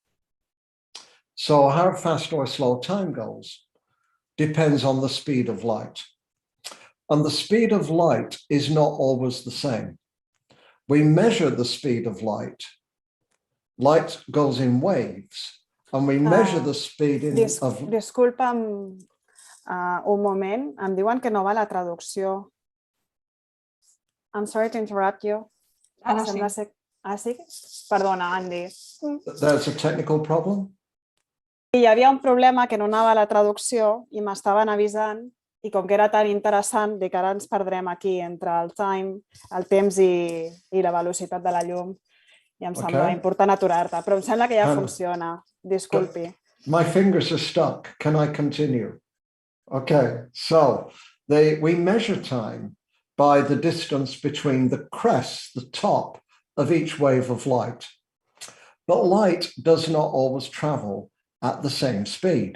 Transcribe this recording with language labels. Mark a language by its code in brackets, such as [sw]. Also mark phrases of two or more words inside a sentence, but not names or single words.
[en] So how fast or slow time goes depends on the speed of light. And the speed of light is not always the same. We measure the speed of light. Light goes in waves, and we measure the speed of... [ca] Disculpa'm un moment, em diuen que no va la traducció. [en] I'm sorry to interrupt you. [ca] Ara sí. Sí? Perdona, Andy. [en] There's a technical problem? [ca] Hi havia un problema que no anava a la traducció i m'estaven avisant, i com que era tan interessant, dic ara ens perdrem aquí entre el temps i la velocitat de la llum, i em sembla important aturar-te, però em sembla que ja funciona. Disculpi. [en] My fingers are stuck. Can I continue? Okay, so we measure time by the distance between the crest, the top of each wave of light. But light does not always travel at the same speed.